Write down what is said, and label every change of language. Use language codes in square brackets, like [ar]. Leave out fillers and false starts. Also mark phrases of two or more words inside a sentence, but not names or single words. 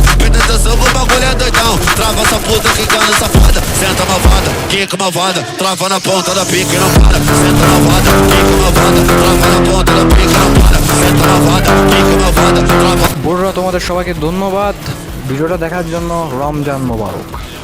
[pt] Presta atenção que o bagulho é doidão, trava essa puta quicando safada, senta malvada, quica malvada, trava na ponta da pica e não para, senta malvada, quica malvada, trava na ponta da pica e não para, senta malvada, quica malvada, trava। [bn] বড়রা তোমাদের সবাইকে ধন্যবাদ ভিডিওটা দেখার জন্য, রমজান মোবারক।